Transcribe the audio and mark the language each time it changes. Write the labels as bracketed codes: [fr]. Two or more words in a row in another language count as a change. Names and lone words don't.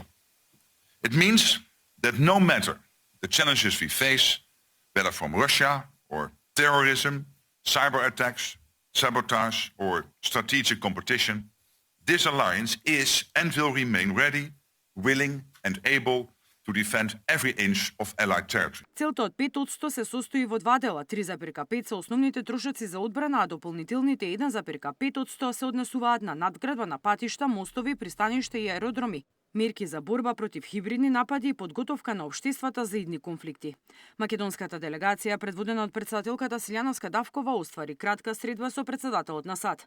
[en] It means that no matter the challenges we face, whether from Russia or terrorism, cyber attacks, sabotage or strategic competition, this alliance is and will remain ready, willing and able to defend every inch of allied territory. [mk] Целта од 5% се состои во два дела. 3,5% се основните трошоци за одбрана, а дополнителните 1,5% се однесуваат на надградба на патишта, мостови, пристаништа и аеродроми, мерки за борба против хибридни напади и подготовка на општествата за идни конфликти. Македонската делегација, предводена од претседателката Силјана Скадавкова, оствари кратка средба со претседателот на САД.